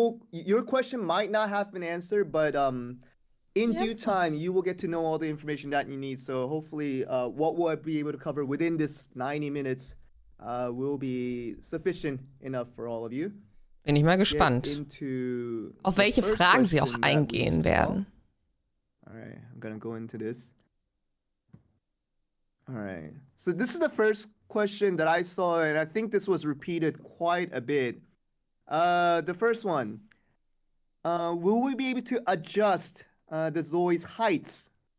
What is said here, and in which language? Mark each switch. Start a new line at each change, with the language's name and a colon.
English: Your question might not have been answered, but in due time, you will get to know all the information that you need. So hopefully, what we'll be able to cover within this 90 minutes will be sufficient enough for all of you.
German: Bin ich mal gespannt, auf welche Fragen sie auch eingehen werden.
English: All right, I'm gonna go into this. All right, so this is the first question that I saw, and I think this was repeated quite a bit. The first one, will we be able to adjust the ZOIs heights?